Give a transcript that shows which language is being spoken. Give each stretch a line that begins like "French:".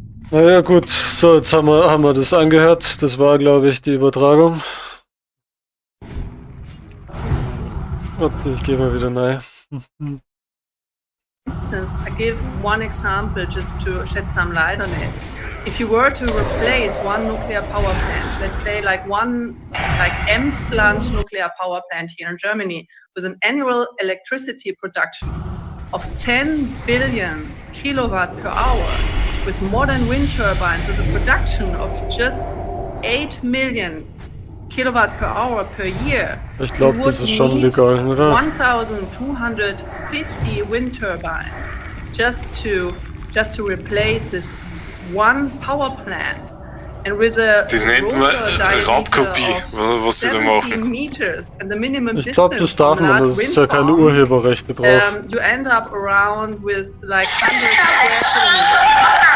German: Naja gut, so jetzt haben wir das angehört. Das war, glaube ich, die Übertragung. Warte, ich gehe mal wieder rein.
English: I give one example just to shed some light on it. If you were to replace one nuclear power plant, let's say like Emsland nuclear power plant here in Germany, with an annual electricity production of 10 billion kilowatt per hour, with modern wind turbines, with a production of just 8 million kilowatt per hour per year.
German: Ich glaube, das ist schon legal, oder?
English: 1,250 wind turbines just to replace this one power plant, and with a
German: das nennt man Raubkopie, was sie da machen. Ich glaube, das darf man, das ist ja keine Urheberrechte drauf.
English: You end up around with like 100 square kilometers.